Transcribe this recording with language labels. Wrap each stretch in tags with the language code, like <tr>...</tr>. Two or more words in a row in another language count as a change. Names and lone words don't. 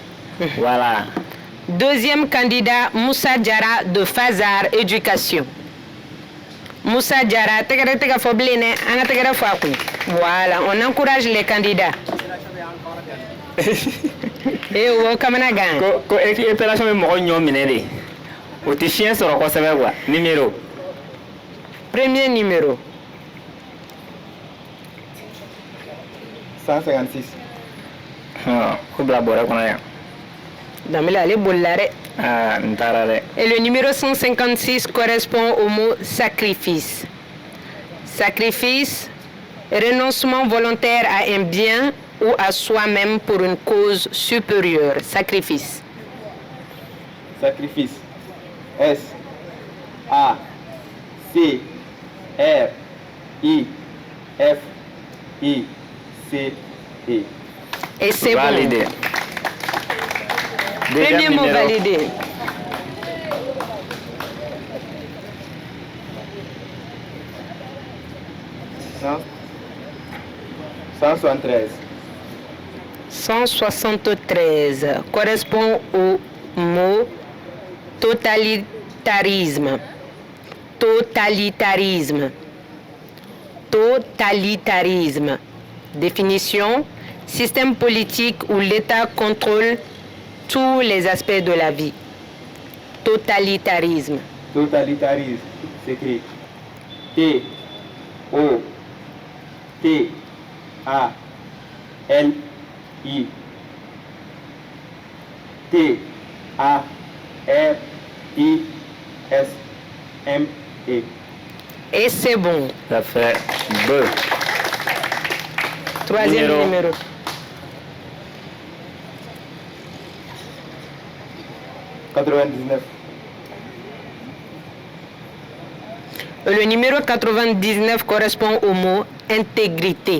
<fr>Voilà. Deuxième candidat, Moussa Diarra de Fazar Éducation. Moussa Diarra, voilà, on encourage les candidats. Et au Kamanagan.</fr> <bm>Ko épellation me mɔgɔ ɲɔ minɛ de. O tɛ fiɲɛ sɔrɔ kosɛbɛ quoi.</bm> <fr>Numéro. Premier numéro. 156.</fr> <bm>Ko bila bɔrɛ kɔnɔ yan. Damila, allez, bollare. Ah, n taara dɛ.</bm> <fr>Et le numéro 156 correspond au mot sacrifice. Sacrifice, renoncement volontaire à un bien ou à soi-même pour une cause supérieure. Sacrifice. Sacrifice. S. A. C. R. I. F. I. C. E. Et c'est bon. Validé. Premier mot validé. Cent 173. 173 correspond au mot totalitarisme. Totalitarisme. Totalitarisme. Définition, système politique où l'État contrôle tous les aspects de la vie. Totalitarisme. Totalitarisme s'écrit T O T A L I T A R I S M E. Et c'est bon. Ça fait 2. Troisième numéro. Le numéro 99 correspond au mot intégrité.</fr>